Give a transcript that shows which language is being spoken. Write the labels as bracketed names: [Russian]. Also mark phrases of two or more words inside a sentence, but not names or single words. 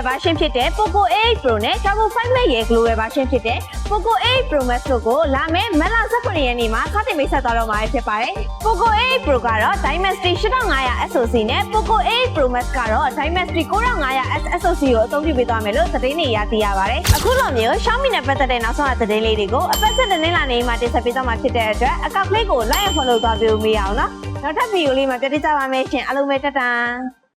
[Burmese] version ဖြစ်တဲ့ Poco A8 Pro နဲ့ Turbo 5 Max ရဲ့ [English] Global version [Burmese] ဖြစ်တဲ့ Poco A8 Pro Max တို့ကိုလာမယ့်မတ်လ18ရက်နေ့မှာစတင်မိတ်ဆက်သွားတော့မှာဖြစ်ပါတယ် Poco A8 Pro ကတော့ Dimensity 8500 SoC နဲ့ Poco A8 Pro Max ကတော့ Dimensity 9500 SoC ကိုအသုံးပြုပေးသွားမယ်လို့သတင်းတွေရသိရပါတယ်အခုလိုမျိုး Xiaomi နဲ့ပတ်သက်တဲ့နောက်ဆုံးသတင်းလေးတွေကိုအပတ်ဆက်တင်လာနေမှာတင်ဆက်ပေးသွားမှာဖြစ်တဲ့အတွက်အကောင့်လေးကို [English] like and follow [Burmese] သွားပေးဦးမရအောင်နော်နောက်ထပ်ဗီဒီယိုလေးမှာပြန်ကြည့်ကြပါမယ်ရှင်အားလုံးပဲတတ်တာ